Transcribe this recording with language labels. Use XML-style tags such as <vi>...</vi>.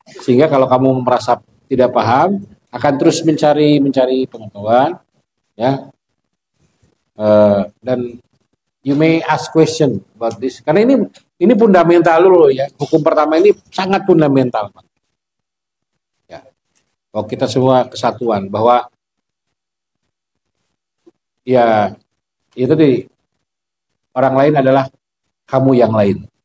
<id>Sehingga kalau kamu merasa tidak paham, akan terus mencari pengetahuan, ya.</id> <en>Dan you may ask question about this.</en> <id>Karena ini fundamental dulu ya. Hukum pertama ini sangat fundamental. Ya. Kalau kita semua kesatuan bahwa ya itu di orang lain adalah kamu yang lain.</id>